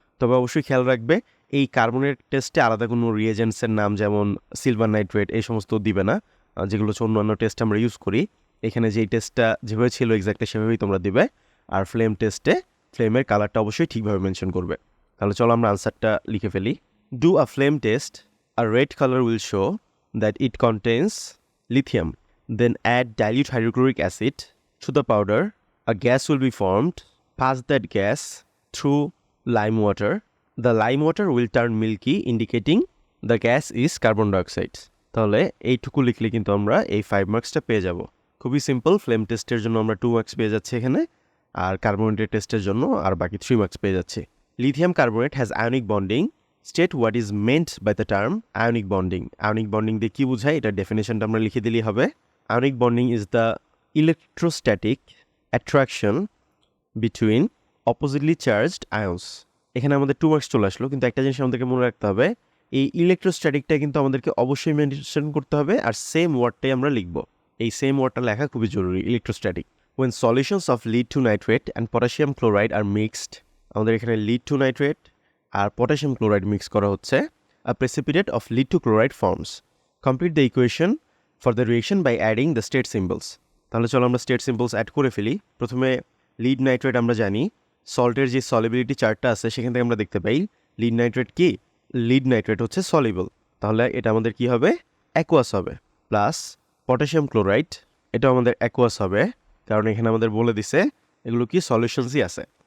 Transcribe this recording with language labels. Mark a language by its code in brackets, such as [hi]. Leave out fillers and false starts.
[bn] তবে অবশ্যই খেয়াল রাখবে এই কার্বনের টেস্টে আলাদা কোনো রিয়েজেন্টসের নাম যেমন সিলভার নাইট্রেট এই সমস্ত দিবে না, যেগুলো হচ্ছে অন্যান্য টেস্ট আমরা ইউজ করি। এখানে যেই টেস্টটা যেভাবে ছিল এক্স্যাক্টলি সেভাবেই তোমরা দিবে। আর ফ্লেম টেস্টে ফ্লেমের কালারটা অবশ্যই ঠিকভাবে মেনশন করবে। তাহলে চলো আমরা আনসারটা লিখে ফেলি। [en] Do a flame test. A red color will show that it contains lithium. Then add dilute hydrochloric acid to the powder. A gas will be formed. Pass that gas through lime water. The lime water will turn milky, indicating the gas is carbon dioxide. [bn] তাহলে এইটুকু লিখলে কিন্তু আমরা এই 5 মার্কসটা পেয়ে যাব। খুবই simple. Flame টেস্টের জন্য আমরা 2 মার্কস পেয়ে যাচ্ছি এখানে, আর কার্বনেটের টেস্টের জন্য আর বাকি 3 মার্কস পেয়ে যাচ্ছি। [en] Lithium carbonate has ionic bonding. State what is meant by the term ionic bonding. [bn] Ionic bonding দিয়ে কি বোঝায় এটা ডেফিনেশনটা আমরা লিখে দিলেই হবে। [en] Ionic bonding is the electrostatic attraction between oppositely charged ions. [bn] এখানে আমাদের 2 মার্কস চলে আসলো, কিন্তু একটা জিনিস আমাদেরকে মনে রাখতে হবে, এই ইলেকট্রোস্ট্যাটিকটা কিন্তু আমাদেরকে অবশ্যই মেনশন করতে হবে, আর সেম ওয়ার্ডটাই আমরা লিখব। এই সেম ওয়ার্ডটা লেখা খুবই জরুরি, electrostatic. [en] When solutions of lead to nitrate and potassium chloride are mixed, [bn] আমাদের এখানে lead to nitrate আর potassium chloride mix করা হচ্ছে, [en] a precipitate of lead to chloride forms. Complete the equation for the reaction by adding the state symbols. [bn] তাহলে চলো আমরা state symbols add করে ফেলি। প্রথমে লিড নাইট্রেট আমরা জানি, সল্টের যে সলিবিলিটি চার্টটা আছে সেখান থেকে আমরা দেখতে পাই লিড নাইট্রেট কি, লিড নাইট্রেট হচ্ছে সলিবল, তাহলে এটা আমাদের কি হবে, অ্যাকুয়াস হবে। প্লাস পটাশিয়াম ক্লোরাইড, এটা আমাদের অ্যাকুয়াস হবে, কারণ এখানে আমাদের বলে দিছে এগুলো কি সলিউশনসই আছে।